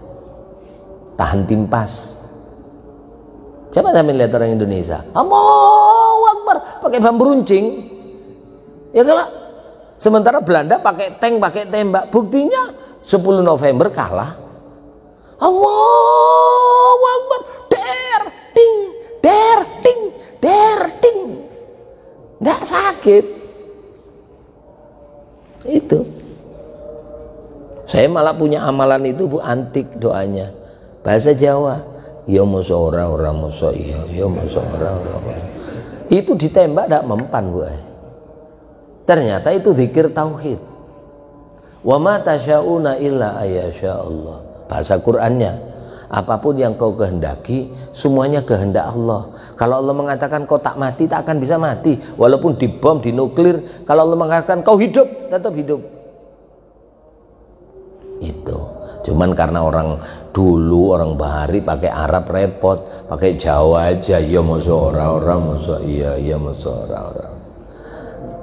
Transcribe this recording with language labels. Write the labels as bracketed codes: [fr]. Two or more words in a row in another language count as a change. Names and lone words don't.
[id] Tahan timpas. Coba sampai lihat orang Indonesia, [ar] الله أكبر [id] pakai bambu runcing. Ya kalau sementara Belanda pakai tank, pakai tembak. Buktinya 10 November kalah. [ar] الله أكبر, der ting, der ting, der ting. [id] Nggak sakit. Itu. Saya malah punya amalan itu Bu, antik doanya. Bahasa Jawa. [jv] Ya masa ora masa iya, ya masa ora. [id] Itu ditembak tidak mempan Bu. Ternyata itu zikir tauhid. [ar] وما تشاؤون إلا أن يشاء الله. [id] Bahasa Qur'annya. Apapun yang kau kehendaki, semuanya kehendak Allah. Kalau Allah mengatakan kau tak mati, tak akan bisa mati. Walaupun dibom, dinuklir. Kalau Allah mengatakan kau hidup, tetap hidup. Itu cuman karena orang dulu, orang bahari pakai Arab repot, pakai Jawa aja, [jv] ya masa ora masa iya masa ora.